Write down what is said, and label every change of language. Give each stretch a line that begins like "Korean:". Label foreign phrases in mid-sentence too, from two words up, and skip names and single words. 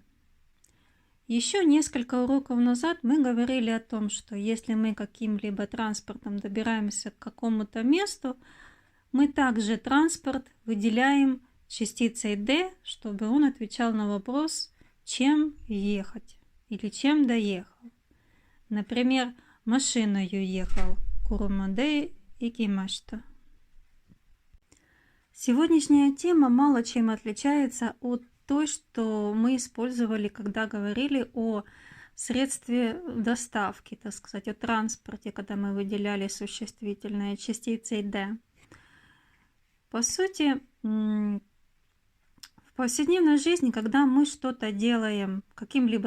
Russian: Еще несколько уроков назад мы говорили о том, что если мы каким-либо транспортом добираемся к какому-то месту, мы также транспорт выделяем частицей «д», чтобы он отвечал на вопрос «чем ехать» или «чем доехал». Например, машиною ехал
Japanese: 車で行きました.
Russian: Сегодняшняя тема мало чем отличается от той, что мы использовали, когда говорили о средстве доставки, так сказать, о транспорте, когда мы выделяли существительные частицей «д». По сути, в повседневной жизни, когда мы что-то делаем каким-либо